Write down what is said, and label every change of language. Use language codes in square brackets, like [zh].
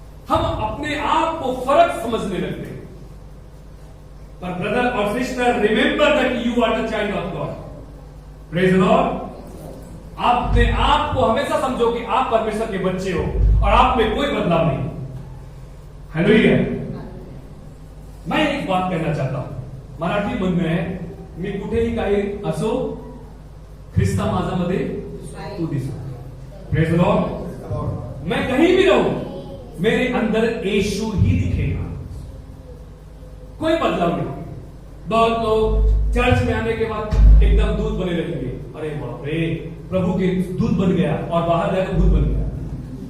[hi] हम अपने आप को फर्क समझने लगते हैं. पर ब्रदर और sister, [en] Remember that you are the child of God. Praise the Lord. [hi] आप अपने आप को हमेशा समझो कि आप परमेश्वर के बच्चे हो और आप में कोई बदलाव नहीं. हालेलुया. मैं एक बात कहना चाहता हूं. [mr] मराठी म्हणणं आहे, मी कुठेही काही असो, ख्रिस्ता माझ्यामध्ये तू दिसो. [en] Praise the lord. [hi] मैं कहीं भी रहूं, मेरे अंदर यीशु ही दिखेगा. कोई बदलाव नहीं. बहुत लोग चर्च में आने के बाद एकदम दूध बने लगेंगे. अरे बाप रे, प्रभु के दूध बन गया और बाहर जाकर दूध बन गया.